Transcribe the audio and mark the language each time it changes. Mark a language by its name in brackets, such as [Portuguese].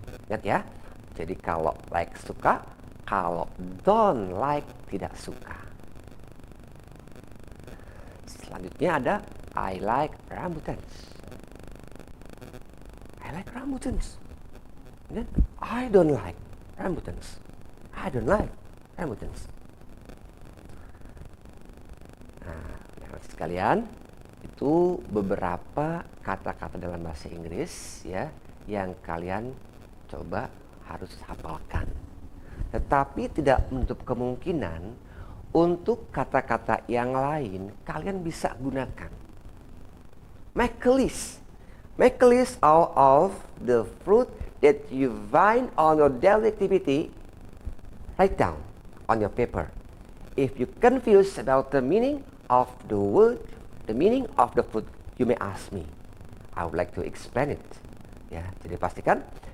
[Indonesian] Ingat ya. Jadi kalau like suka, kalau [English] don't like [Indonesian] tidak suka. Selanjutnya ada [English] I like rambutans. I like rambutans. Dan I don't like rambutans. I don't like rambutans. [Indonesian] Nah, anak sekalian, itu beberapa kata-kata dalam bahasa Inggris ya yang kalian coba harus hafalkan. Tetapi tidak menutup kemungkinan untuk kata-kata yang lain kalian bisa gunakan. [English] Make a list. Make a list out of the fruit that you find on your daily activity. Write down on your paper. If you confused about the meaning of the word, the meaning of the fruit, you may ask me. I would like to explain it. [Indonesian] Ya, jadi pastikan